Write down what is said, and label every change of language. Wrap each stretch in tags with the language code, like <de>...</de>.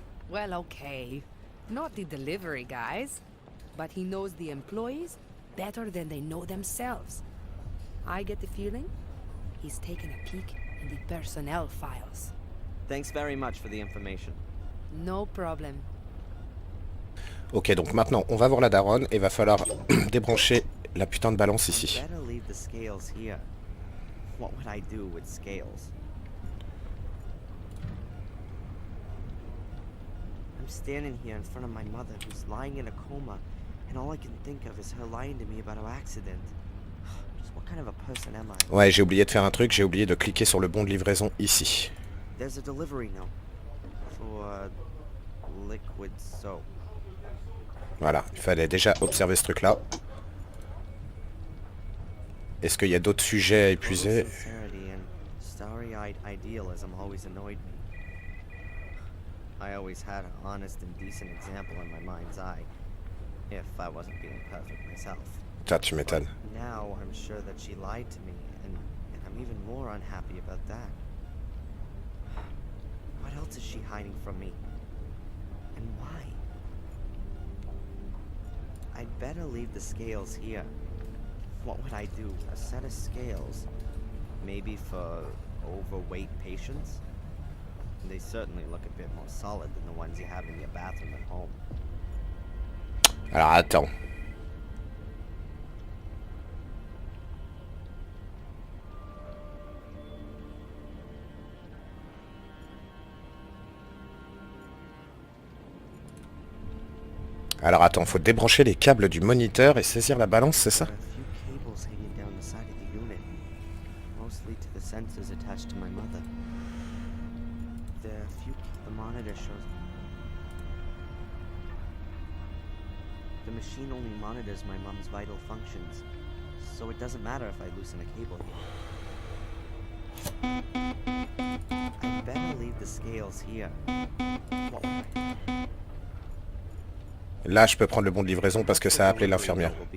<en>Well, okay. Not the delivery guys. But he knows the employees better than they know themselves. I get the feeling he's taken a peek in the personnel files. Thanks very much for the information. No problem.</en> <fr>Ok, donc maintenant, on va voir la daronne et va falloir débrancher la putain de balance ici.</fr> <en>Better leave the scales here. What would I do with scales? I'm standing here in front of my mother who's lying in a coma, and all I can think of is her lying to me about her accident. Just what kind of a person am I?</en> <fr>Ouais, j'ai oublié de faire un truc, j'ai oublié de cliquer sur le bon de livraison ici.</fr> <en>There's a delivery note for liquid soap.</en> <fr>Voilà, il fallait déjà observer ce truc-là. Est-ce qu'il y a d'autres sujets à épuiser?</fr> <en>Sincerity and starry-eyed idealism always annoyed me. I always had an honest and decent example in my mind's eye, if I wasn't being perfect myself.</en> <fr>Ça, tu m'étonnes.</fr> <en>Now I'm sure that she lied to me, and I'm even more unhappy about that. What else is she hiding from me? And why? I'd better leave the scales here. What would I do? A set of scales? Maybe for overweight patients? They certainly look a bit more solid than the ones you have in your bathroom at home.</en> <fr>Alors attends. Alors attends, faut débrancher les câbles du moniteur et saisir la balance, c'est ça?</fr> <en>There are a few cables hanging down the side of the unit, mostly to the sensors attached to my mother. The monitor shows. The machine only monitors my mom's vital functions, so it doesn't matter if I loosen a cable here. I'd better leave the scales here. What would I do?</en> <fr>Là, je peux prendre le bon de livraison parce que ça a appelé l'infirmière.</fr>